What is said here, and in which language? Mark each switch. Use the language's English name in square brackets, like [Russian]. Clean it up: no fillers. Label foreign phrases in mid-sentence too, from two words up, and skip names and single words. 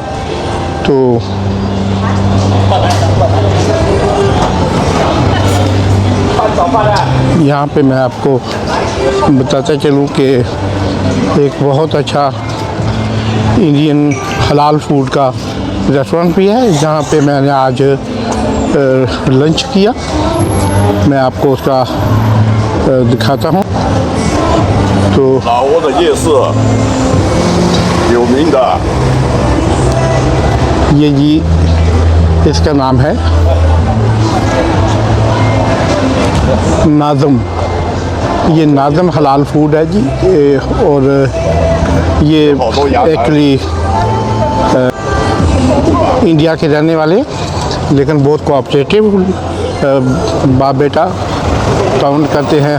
[Hindi] तो यहाँ पे मैं आपको बताता चलूँ कि एक बहुत अच्छा [English] Indian halal food [Hindi] का रेस्टोरेंट भी है जहाँ पे मैंने आज लंच किया। मैं आपको उसका दिखाता हूँ। तो [Chinese] 老挝的夜市有名的 [Hindi] ये जी इसका नाम है नाज़म। ये नाज़म [English] halal food [Hindi] है जी। और ये एक्चुअली इंडिया के रहने वाले लेकिन बहुत कोऑपरेटिव बाप बेटा काम करते हैं।